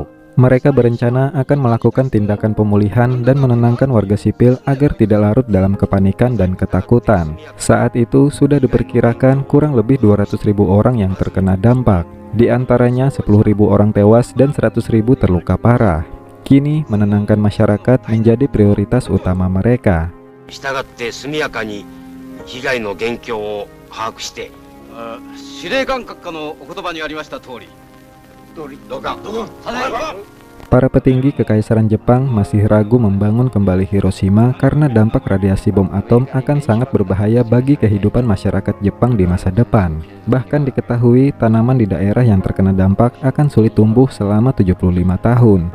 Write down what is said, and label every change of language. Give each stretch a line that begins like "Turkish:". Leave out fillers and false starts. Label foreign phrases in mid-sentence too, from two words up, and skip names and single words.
Indonesian: Mereka berencana akan melakukan tindakan pemulihan dan menenangkan warga sipil agar tidak larut dalam kepanikan dan ketakutan. Saat itu sudah diperkirakan kurang lebih 200.000 orang yang terkena dampak. Di antaranya 10.000 orang tewas dan 100.000 terluka parah. Kini menenangkan masyarakat menjadi prioritas utama mereka.
Japanese: 被害の現況を把握して、司令官閣下のお言葉にありました通り、同感。
Indonesian: Para petinggi kekaisaran Jepang masih ragu membangun kembali Hiroshima karena dampak radiasi bom atom akan sangat berbahaya bagi kehidupan masyarakat Jepang di masa depan. Bahkan diketahui tanaman di daerah yang terkena dampak akan sulit tumbuh selama 75 tahun.